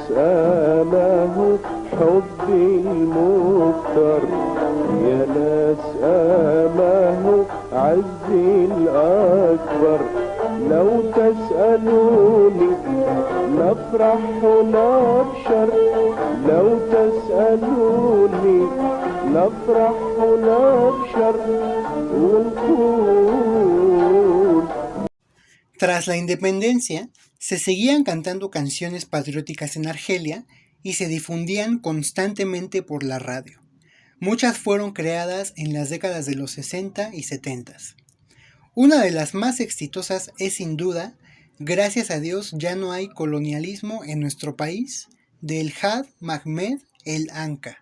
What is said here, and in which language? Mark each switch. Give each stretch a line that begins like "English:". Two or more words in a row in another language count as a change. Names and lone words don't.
Arabic: آمه حبي المختار يا ناس آمه عزي الأكبر لو تسألوني نفرح ونبشر لو تسألوني نفرح ونبشر ونقول.
Spanish: Tras la independencia, se seguían cantando canciones patrióticas en Argelia y se difundían constantemente por la radio. Muchas fueron creadas en las décadas de los 60 y 70. Una de las más exitosas es sin duda Gracias a Dios ya no hay colonialismo en nuestro país, de El Had Mahmed El Anka.